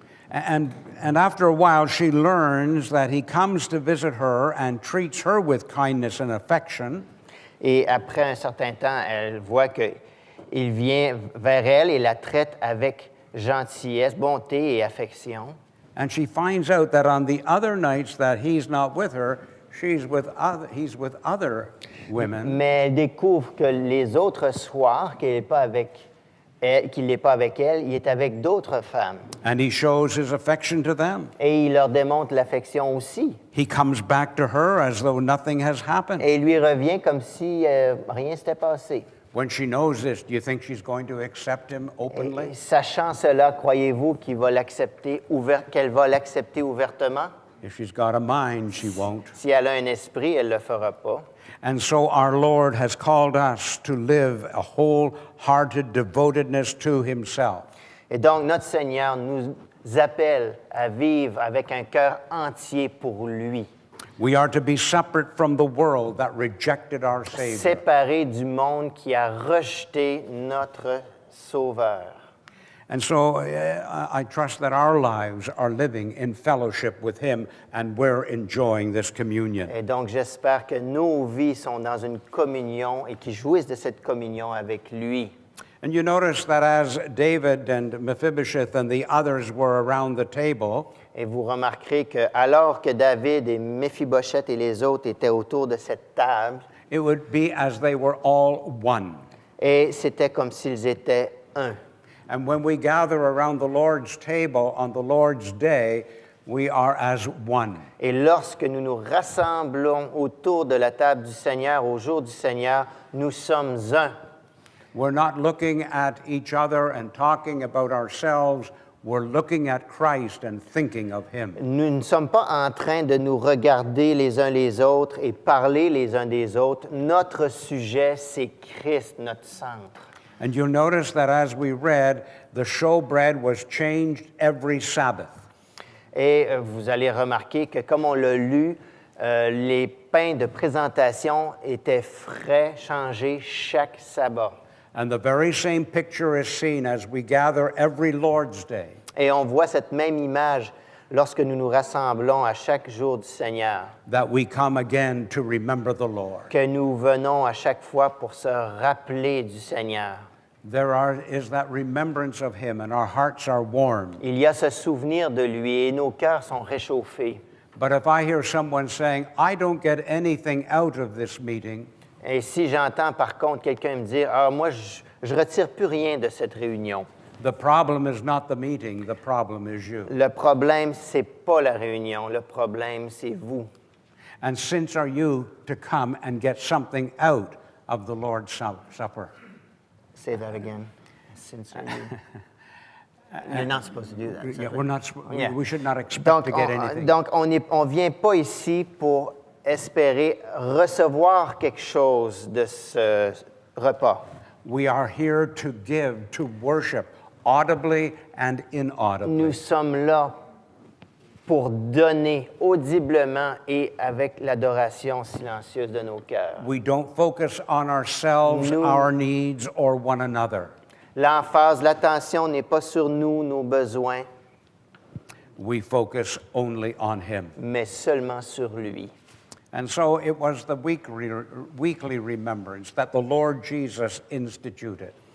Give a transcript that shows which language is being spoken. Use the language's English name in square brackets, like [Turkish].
[English] And after a while, she learns that he comes to visit her and treats her with kindness and affection. [French] Et après un certain temps, elle voit qu'il vient vers elle et la traite avec gentillesse, bonté et affection. [English] And she finds out that on the other nights that he's not with her, he's with other women. [French] Mais elle découvre que les autres soirs qu'il n'est pas avec elle, il est avec d'autres femmes. [English] And he shows his affection to them. [French] Et il leur démontre l'affection aussi. [English] He comes back to her as though nothing has happened. [French] Et il lui revient comme si rien s'était passé. [English] When she knows this, do you think she's going to accept him [French] Et [English] openly? [French] sachant cela, croyez-vous qu'elle va l'accepter ouvertement? [English] If she's got a mind, she won't. [French] Si elle a un esprit, elle ne le fera pas. [English] And so our Lord has called us to live a wholehearted devotedness to himself. [French] Et donc, notre Seigneur nous appelle à vivre avec un cœur entier pour lui, [English] We are to be separate from the world that rejected our Savior. [French] séparé du monde qui a rejeté notre Sauveur. [English] And so I trust that our lives are living in fellowship with him and we're enjoying this communion. [French] Et donc, j'espère que nos vies sont dans une communion et qu'ils jouissent de cette communion avec lui. [English] And you notice that as David and Mephibosheth and the others were around the table, [French] Et vous remarquerez que alors que David et Méphibosheth et les autres étaient autour de cette table, [English] it would be as they were all one. [French] et c'était comme s'ils étaient un. [English] And when we gather around the Lord's table on the Lord's day, we are as one. [French] Et lorsque nous nous rassemblons autour de la table du Seigneur, au jour du Seigneur, nous sommes un. [English] We're not looking at each other and talking about ourselves. We're looking at Christ and thinking of him. [French] Nous ne sommes pas en train de nous regarder les uns les autres et parler les uns des autres. Notre sujet, c'est Christ, notre centre. [English] And you'll notice that as we read, the showbread was changed every Sabbath. [French] Et vous allez remarquer que, comme on l'a lu, les pains de présentation étaient frais, changés chaque sabbat. [English] And the very same picture is seen as we gather every Lord's Day. [French] Et on voit cette même image lorsque nous nous rassemblons à chaque jour du Seigneur, [English] That we come again to remember the Lord. [French] que nous venons à chaque fois pour se rappeler du Seigneur. [English] Is that remembrance of him, and our hearts are warmed. [French] Il y a ce souvenir de lui et nos cœurs sont réchauffés. [English] But if I hear someone saying, I don't get anything out of this meeting, [French] Et si j'entends par contre quelqu'un me dire « Ah, moi, je retire plus rien de cette réunion », [English] The problem is not the meeting, the problem is you. [French] Le problème, c'est pas la réunion. Le problème, c'est vous. [English] And since are you to come and get something out of the Lord's Supper? Say that again. Since are you? You're not supposed to do that. Yeah, we're not, Yeah. we should not expect [French] Donc, [English] to get anything. [French] donc on vient pas ici pour espérer recevoir quelque chose de ce repas. [English] We are here to give, to worship, audibly and inaudibly. [French] Nous sommes là pour donner audiblement et avec l'adoration silencieuse de nos cœurs. [English] We don't focus on ourselves, [French] Nous- [English] our needs, or one another. [French] L'emphase, l'attention n'est pas sur nous, nos besoins, [English] We focus only on Him. [French] mais seulement sur lui. [English] And so it was the weekly remembrance that the Lord Jesus instituted.